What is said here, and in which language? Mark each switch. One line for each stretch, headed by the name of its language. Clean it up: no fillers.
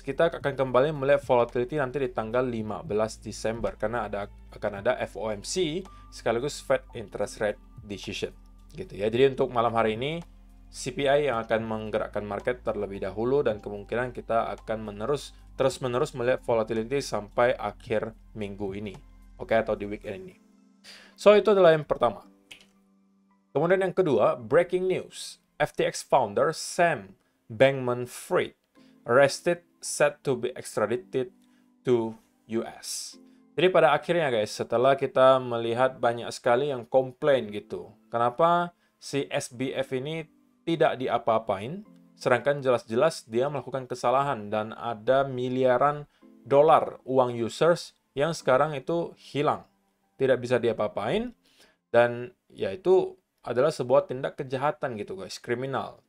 Indonesian: Kita akan kembali melihat volatility nanti di tanggal 15 Desember karena akan ada FOMC sekaligus Fed Interest Rate Decision gitu ya. Jadi untuk malam hari ini CPI yang akan menggerakkan market terlebih dahulu dan kemungkinan kita akan terus-menerus melihat volatility sampai akhir minggu ini. Oke, atau di weekend ini. So itu adalah yang pertama. Kemudian yang kedua, breaking news.
English: FTX founder Sam Bankman-Fried arrested, set to be extradited to US.
Indonesian: Jadi pada akhirnya guys, setelah kita melihat banyak sekali yang komplain gitu, kenapa si SBF ini tidak diapa-apain, sedangkan jelas-jelas dia melakukan kesalahan dan ada miliaran dolar uang users yang sekarang itu hilang, tidak bisa diapa-apain, dan ya itu adalah sebuah tindak kejahatan gitu guys, kriminal.